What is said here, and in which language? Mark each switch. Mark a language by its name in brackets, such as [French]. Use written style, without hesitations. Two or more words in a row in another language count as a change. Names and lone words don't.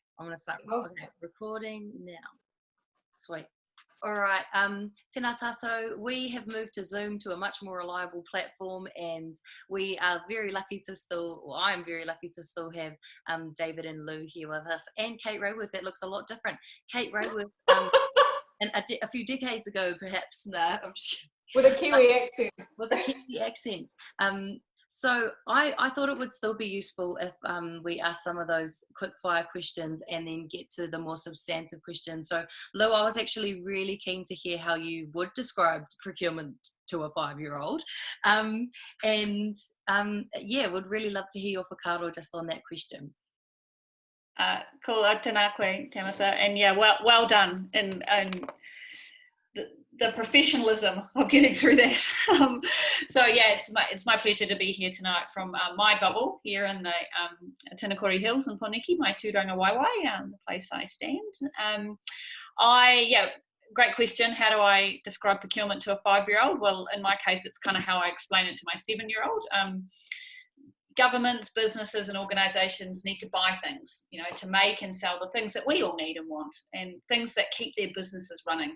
[English] I'm going to start. Okay, recording now. Sweet. All right. [Māori] Tēnā tātou, [English] we have moved to Zoom, to a much more reliable platform, and we are very lucky to still, well, I'm very lucky to still have David and Lou here with us, and Kate Rayworth. That looks a lot different. Kate Rayworth, a few decades ago, perhaps. No, with a Kiwi accent. With a Kiwi accent. So I thought it would still be useful if we ask some of those quick fire questions and then get to the more substantive questions. So Lou, I was actually really keen to hear how you would describe procurement to a 5-year-old. Yeah, would really love to hear your whakaaro just on that question. Cool, [Māori] tēnā koe, Tamatha, [English] and yeah, well done in the professionalism of getting through that. So yeah, it's my pleasure to be here tonight from my bubble here in the Tinakori Hills in Poniki, my [Māori] tūranga waiwai, [English] the place I stand. Great question. How do I describe procurement to a 5-year-old? Well, in my case, it's kind of how I explain it to my 7-year-old. Governments, businesses and organisations need to buy things, you know, to make and sell the things that we all need and want, and things that keep their businesses running.